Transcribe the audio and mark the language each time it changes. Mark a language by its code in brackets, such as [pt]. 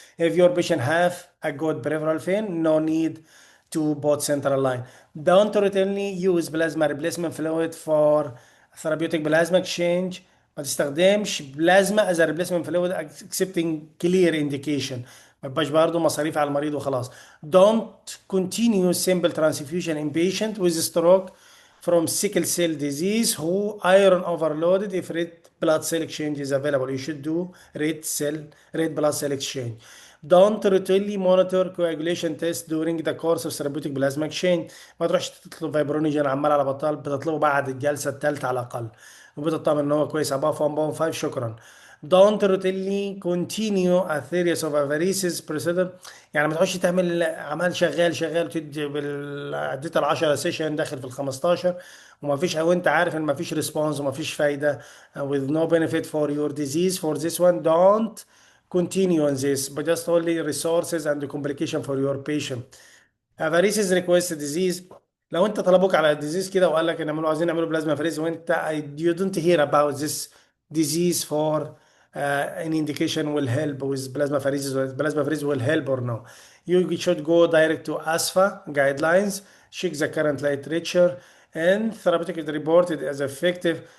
[en] If your patient have a good peripheral vein, no need to both central line. Don't routinely use plasma replacement fluid for therapeutic plasma exchange. [ar] ما تستخدمش بلازما [en] as a replacement fluid accepting clear indication. [ar] ما يبقاش برضه مصاريف على المريض وخلاص. [en] Don't continue simple transfusion in patient with stroke from sickle cell disease who iron overloaded if red blood cell exchange is available. You should do red blood cell exchange. Don't routinely monitor coagulation test during the course of therapeutic plasma exchange. [ar] ما تروحش تطلب فايبرونيجين عمال على بطال، بتطلبه بعد الجلسه الثالثه على الاقل، وبتطمن ان هو كويس above 1.5. شكرا. [en] Don't routinely continue a series of apheresis procedure. [ar] يعني ما تخش تعمل عمال شغال شغال وتدي عديت ال 10 سيشن داخل في ال 15 وما فيش، او انت عارف ان ما فيش ريسبونس وما فيش فايده [en] with no benefit for your disease. For this one, don't continue on this, but just only resources and the complication for your patient. افاريسيس request disease. [ar] لو انت طلبوك على الديزيز كده وقال لك نعملوا، عايزين نعملوا بلازما افاريسيس، وانت [en] you don't hear about this disease for an indication will help with plasma apheresis, or plasma apheresis will help or no. You should go direct to ASFA guidelines, check the current literature, and therapeutic is reported as effective.